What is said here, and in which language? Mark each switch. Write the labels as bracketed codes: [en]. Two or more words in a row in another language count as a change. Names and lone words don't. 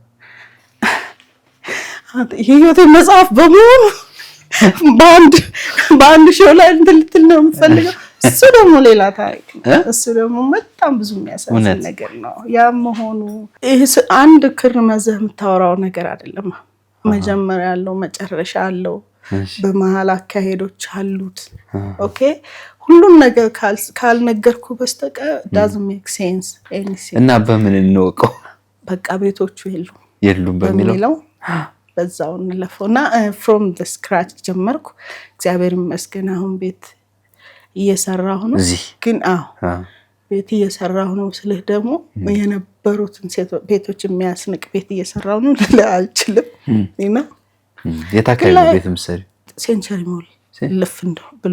[am] የህይወቴ መጽሐፍ በሙሉ በአንድ ሾው ላይ እንትን ነው የምፈልገው። እሱ ደግሞ ሌላ ታሪክ ነው። እሱ ደግሞ በጣም ብዙ የሚያሳዝን ነገር ነው። ያም መሆኑ አንድ ክር መዘህ የምታወራው ነገር አይደለም። መጀመሪያ ያለው መጨረሻ አለው። በመሃል አካሄዶች አሉት። ኦኬ ሁሉም ነገር ካልነገርኩ በስተቀር [en] doesn't make sense anything። [am] እና በምን እንወቀው? በቃ ቤቶቹ የሉም በሚለው በዛው እንለፈውና [en] from the scratch [am] ጀመርኩ። እግዚአብሔር ይመስገን አሁን ቤት እየሰራሁ ነው። ግን ቤት እየሰራሁ ነው ስልህ ደግሞ የነበሩትን ቤቶች የሚያስንቅ ቤት እየሰራሁ ነው ልልህ አልችልም። እና የታከለ ቤት ምሰሪ ሴንቸሪ ሞል ልፍ እንደው ብሎ